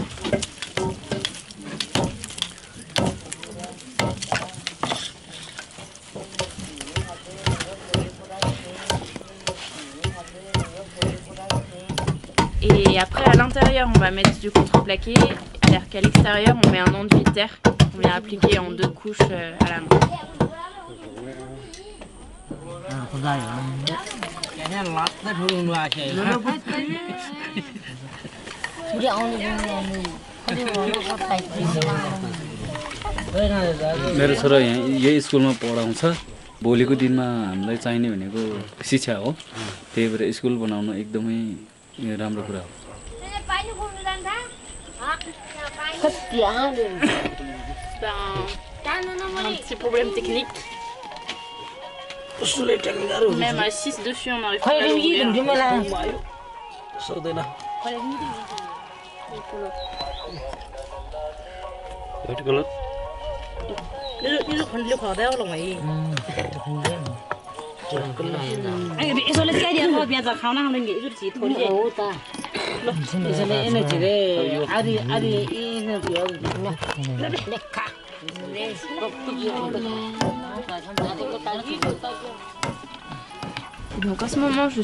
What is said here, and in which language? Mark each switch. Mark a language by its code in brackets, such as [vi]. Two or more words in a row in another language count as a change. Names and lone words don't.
[fr] Et après à l'intérieur on va mettre du contreplaqué, alors qu'à l'extérieur on met un enduit de terre qu'on vient appliquer en 2 couches à la main. [ne] मेरो छोरा यही स्कुलमा पढाउँछ भोलिको दिनमा हामीलाई चाहिने भनेको शिक्षा हो त्यही भएर स्कुल बनाउन एकदमै राम्रो कुरा हो [fr] Un petit problème technique. Même à 6 dessus, on n'arrive pas à l'ouvrir. Donc en ce moment je